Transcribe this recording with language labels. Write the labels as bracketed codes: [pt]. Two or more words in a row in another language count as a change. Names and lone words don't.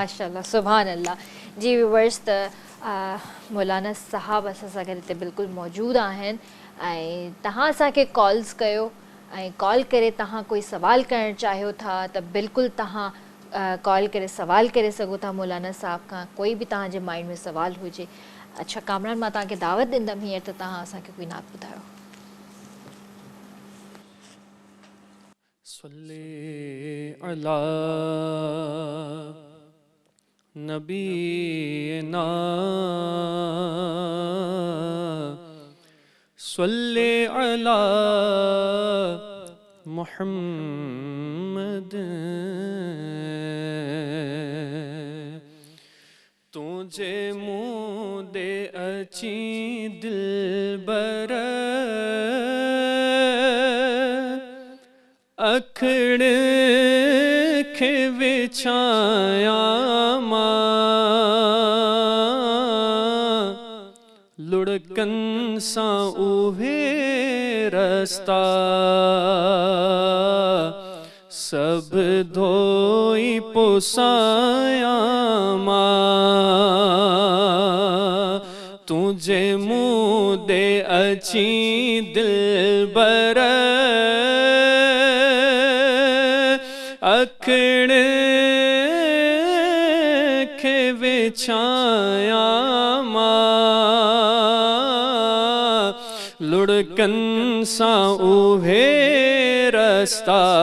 [ar] ما شاء الله، سبحان الله. [sd] जी व्यूअर्स, त मौलाना साहब असां सां गॾु हिते बिल्कुलु मौजूदु आहिनि, ऐं तव्हां असांखे कॉल्स कयो, ऐं कॉल करे तव्हां कोई सवाल करणु चाहियो था त बिल्कुलु तव्हां कॉल करे सवाल करे सघो था मौलाना साहब खां, कोई बि तव्हांजे माइंड में सवाल हुजे। अच्छा कामरान, मां तव्हांखे दावत ॾींदमि हींअर त तव्हां असांखे कोई नात ॿुधायो। [ar] صل على نبينا صل على محمد [sd] तुझे मुँह दे अची दिलबर अखड़ खे विछाया लुड़कन सां उहे रस्ता सब धोई पुसाया मां तुझे मुँह दे अची दिलबर अखण खे विछाया मां लुड़कन सां उहे रस्ता